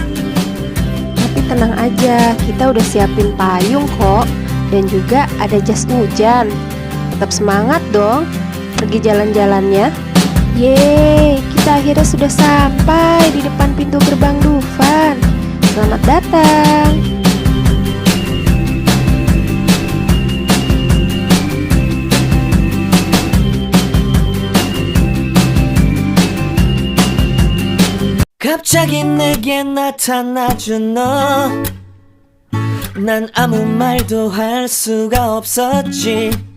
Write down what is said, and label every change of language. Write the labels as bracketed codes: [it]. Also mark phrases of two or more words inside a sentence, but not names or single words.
[id] Tapi tenang aja, kita udah siapin payung kok. Dan juga ada jas hujan. Tetap semangat dong pergi jalan-jalannya. Yeay, kita akhirnya sudah sampai di depan pintu gerbang Dufan. Selamat datang. [ko] 갑자기 내게 나타나준 너, 난 아무 말도 할 수가 없었지.